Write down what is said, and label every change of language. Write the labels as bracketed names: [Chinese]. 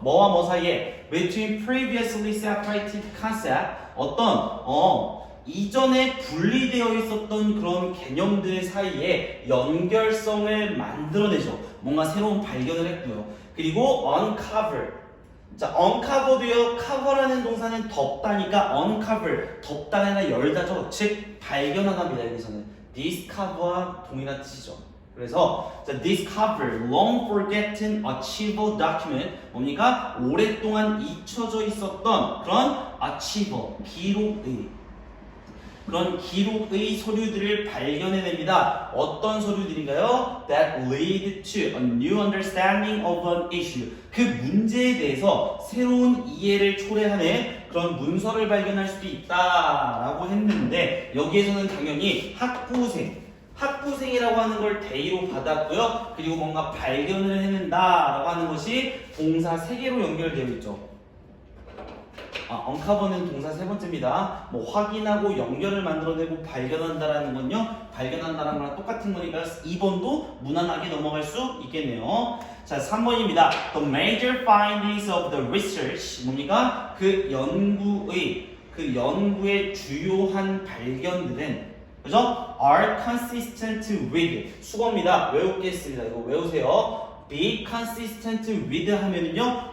[Korean] 뭐와 뭐 사이에 [English] between previously separated concept [Korean] 어떤 이전에 분리되어 있었던 그런 개념들 사이에 연결성을 만들어내죠. 뭔가 새로운 발견을 했고요. 그리고 uncover. 자, uncover도요. cover라는 동사는 덮다니까 uncover, 덮다나 열다죠. 즉 발견하다입니다. 여기서는 discover와 동일한 뜻이죠. 그래서 자, [English] discover, long forgotten, archival document [Korean] 뭡니까? 오랫동안 잊혀져 있었던 그런 archival, 기록의 그런 기록의 서류들을 발견해냅니다. 어떤 서류들인가요? [English] That lead to a new understanding of an issue. [Korean] 그 문제에 대해서 새로운 이해를 초래하는 그런 문서를 발견할 수도 있다라고 했는데 여기에서는 당연히 학부생이라고 하는 걸 대의로 받았고요. 그리고 뭔가 발견을 해낸다라고 하는 것이 동사 3개로 연결되어 있죠. uncover는 동사 3번째입니다. 뭐 확인하고 연결을 만들어내고 발견한다라는 건요. 발견한다라는 거랑 똑같은 거니까 2번도 무난하게 넘어갈 수 있겠네요. 자, 3번입니다. [English] The major findings of the research [Korean] 뭡니까? 그 연구의 주요한 발견들은 그죠? [English] are consistent with [Korean] 수거입니다. 외우겠습니다. 이거 외우세요. [English] be consistent with [Korean] 하면은요.